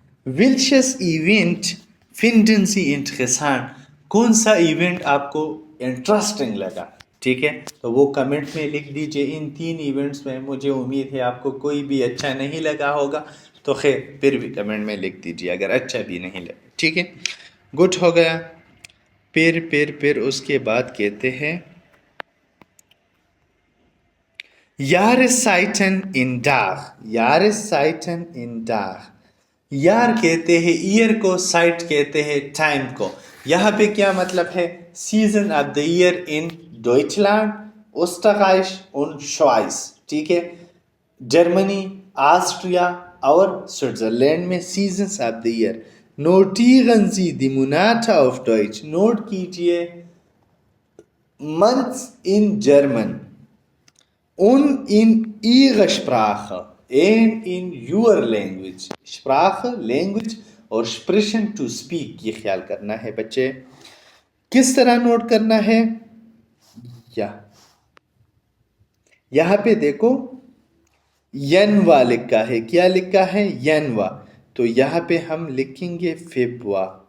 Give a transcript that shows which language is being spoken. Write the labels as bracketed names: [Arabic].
[German] welches Event finden Sie interessant. [Urdu] کون سا event آپ کو انٹرسٹنگ لگا. ٹھیک ہے. تو وہ کمنٹ میں لکھ دیجئے. ان 3 ایونٹس میں مجھے امید ہے آپ کو کوئی بھی اچھا نہیں لگا ہوگا، تو خیر پھر بھی کمنٹ میں لکھ دیجئے اگر اچھا بھی نہیں لگا. ٹھیک ہے. گڈ ہو گیا. پھر اس کے بعد کہتے ہیں [German] Jahreszeiten in Dach. Jahreszeiten in Dach. [Urdu] یار کہتے ہیں ایئر کو, سائٹ کہتے ہیں ٹائم کو. یہاں پہ کیا مطلب ہے؟ [English] season of the year in ڈوئچلینڈ, [Urdu] اوسٹرائش اور شوائس. ٹھیک ہے, جرمنی, آسٹریا اور سوئٹزرلینڈ میں seasons of the year. [German] Notieren Sie die Monate auf Deutsch. [Urdu] Note کیجئے [English] months in German [German] und in ihrer Sprache [English] and in your language. [Urdu] Sprache, language اور sprechen to speak, یہ خیال کرنا ہے بچے. کس طرح نوٹ کرنا ہے؟ یہاں پہ دیکھو ینوا لکھا ہے. کیا لکھا ہے؟ ینوا. تو یہاں پہ ہم لکھیں گے فیبوا.